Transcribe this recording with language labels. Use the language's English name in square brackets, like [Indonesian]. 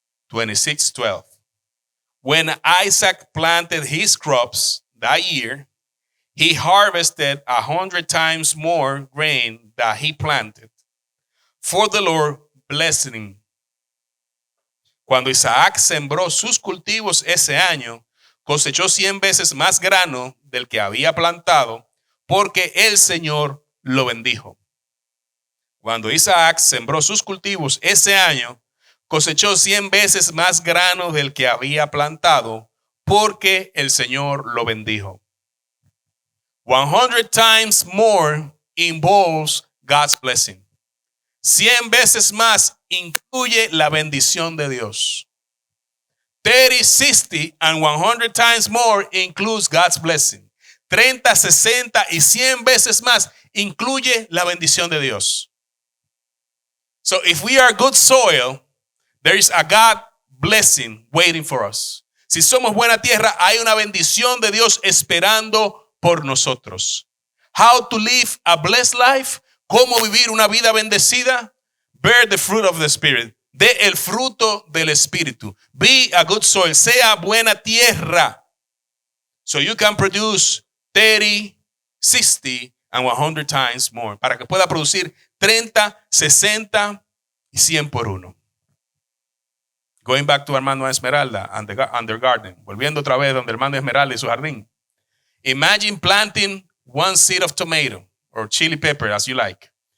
[English] 26:12. When Isaac planted his crops that year, he harvested 100 times more grain that he planted. For the Lord blessed him. [Spanish] Cuando Isaac sembró sus cultivos ese año, cosechó 100 veces más grano del que había plantado, porque el Señor lo bendijo. Cuando Isaac sembró sus cultivos ese año, cosechó 100 veces más grano del que había plantado, porque el Señor lo bendijo. [English] 100 times more involves God's blessing. [Spanish] 100 veces más incluye la bendición de Dios. [English] 30, 60, and 100 times more includes God's blessing. [Spanish] 30, 60 y 100 veces más incluye la bendición de Dios. [English] So if we are good soil, there is a God blessing waiting for us. [Spanish] Si somos buena tierra, hay una bendición de Dios esperando por nosotros. [English] How to live a blessed life? [Spanish] ¿Cómo vivir una vida bendecida? [English] Bear the fruit of the Spirit. [Spanish] De el fruto del Espíritu. [English] Be a good soil. [Spanish] Sea buena tierra. [English] So you can produce 30, 60, and 100 times more. [Spanish] Para que pueda producir 30, 60 y 100 por uno. [English] Going back to Armando Esmeralda and the garden. [Spanish] Volviendo otra vez donde Armando Esmeralda y su jardín. [English] Imagine planting one seed of tomato or chili pepper, as you like.